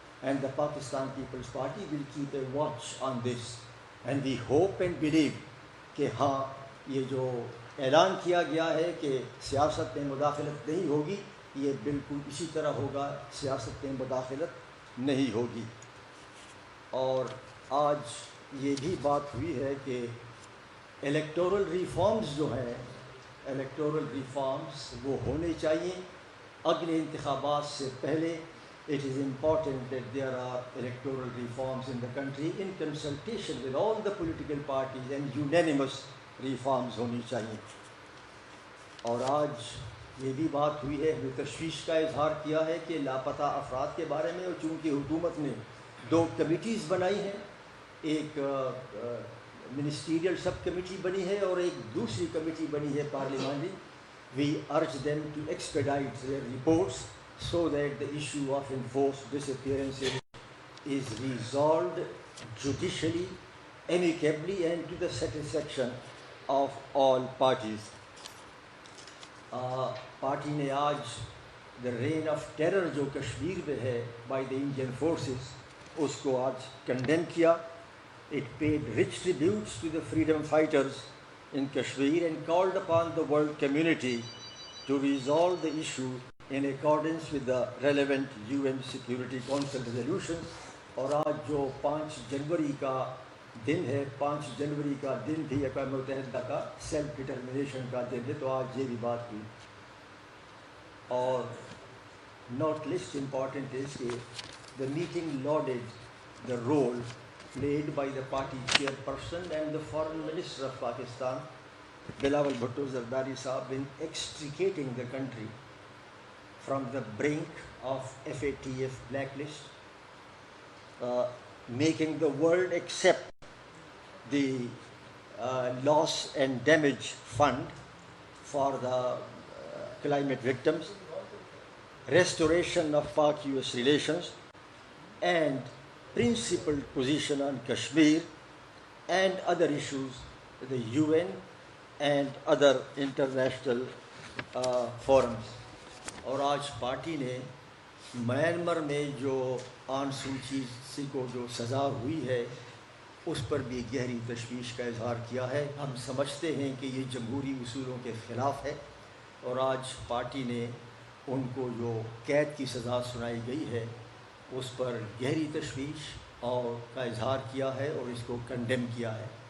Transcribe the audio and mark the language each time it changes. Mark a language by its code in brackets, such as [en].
[en] And the Pakistan People's Party will keep a watch on this and we hope and believe [ur] کہ ہاں یہ جو اعلان کیا گیا ہے کہ سیاست میں مداخلت نہیں ہوگی یہ بالکل اسی طرح ہوگا, سیاست میں مداخلت نہیں ہوگی. اور آج یہ بھی بات ہوئی ہے کہ الیکٹورل ریفارمز جو ہیں, الیکٹورل ریفارمز وہ ہونے چاہیے اگلے انتخابات سے پہلے. [en] It is important that there are electoral reforms in the country in consultation with all the political parties and unanimous reforms [ur] ہونی چاہیے. اور آج یہ بھی بات ہوئی ہے, ہمیں تشویش کا اظہار کیا ہے کہ لاپتہ افراد کے بارے میں, اور چونکہ حکومت نے 2 کمیٹیز بنائی ہیں, ایک منسٹیریل سب کمیٹی بنی ہے اور ایک دوسری کمیٹی بنی ہے پارلیمانی. [en] We urge them to expedite their reports so that the issue of enforced disappearances is resolved judicially, amicably and to the satisfaction of all parties. [ur] Party نے آج [en] the reign of terror [ur] جو کشمیر میں ہے [en] by the Indian forces [ur] اس کو آج condemn کیا. [en] It paid rich tributes to the freedom fighters in Kashmir and called upon the world community to resolve the issue in accordance with the relevant UN Security Council resolutions. [ur] اور آج جو 5 جنوری کا دن ہے, 5 جنوری کا دن بھی اقوام متحدہ کا سیلف ڈٹرمنیشن کا دن ہے, تو آج یہ بھی بات ہوئی. اور [en] not least important is [ur] کہ [en] the meeting lauded the role played by the party chairperson and the foreign minister of Pakistan, Bilawal Bhutto Zardari Sahab, in extricating the country from the brink of FATF blacklist, making the world accept the loss and damage fund for the climate victims, restoration of Pak-US relations, and principled position on Kashmir and other issues, the UN and other international forums. [ur] اور آج party نے Myanmar میں جو آن سو چی کو جو سزا ہوئی ہے اس پر بھی گہری تشویش کا اظہار کیا ہے. ہم سمجھتے ہیں کہ یہ جمہوری اصولوں کے خلاف ہے, اور آج پارٹی نے ان کو جو قید کی سزا سنائی گئی ہے اس پر گہری تشویش اور کا اظہار کیا ہے اور اس کو کنڈیم کیا ہے.